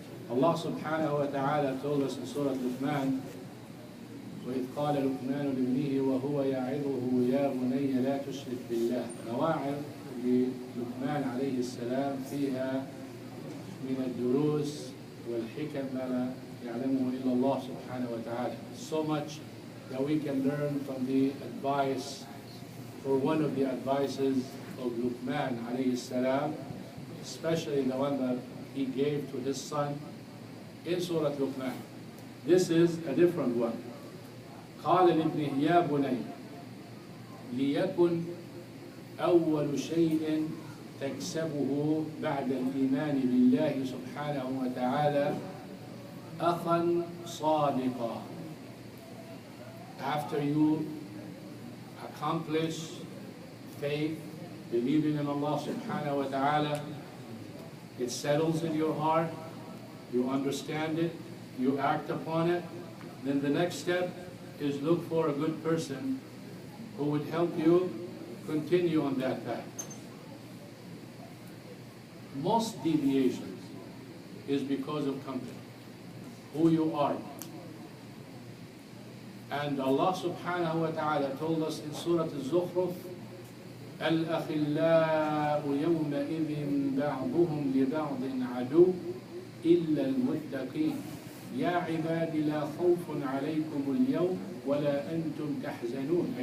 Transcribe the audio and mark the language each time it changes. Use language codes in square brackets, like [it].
[en] Allah subhanahu wa ta'ala told us in Surah Luqman, [ar] وإذ قال لقمان لابنه وهو يعظه يا بني لا تشرك بالله. مواعظ للقمان عليه السلام فيها من الدروس والحكم ما لا يعلمه إلا الله سبحانه وتعالى. [en] So much that we can learn from the advice, or one of the advices of Luqman عليه السلام, especially the one that he gave to his son in Surah Luqman. This is a different one. [ar] قال لابنه يا بني ليكن أول شيء تكسبه بعد الإيمان بالله سبحانه وتعالى أخا صادقا. [en] After you accomplish faith, believing in Allah subhanahu wa ta'ala, it settles in your heart, you understand it, you act upon it, then the next step is look for a good person who would help you continue on that path. Most deviations is because of company, who you are. And Allah subhanahu wa ta'ala told us in Surah Al-Zukhruf, [ar] الأخلاء يومئذ بعضهم لبعض عدو إلا المتقين يا عباد لا خوف عليكم اليوم ولا أنتم تحزنون.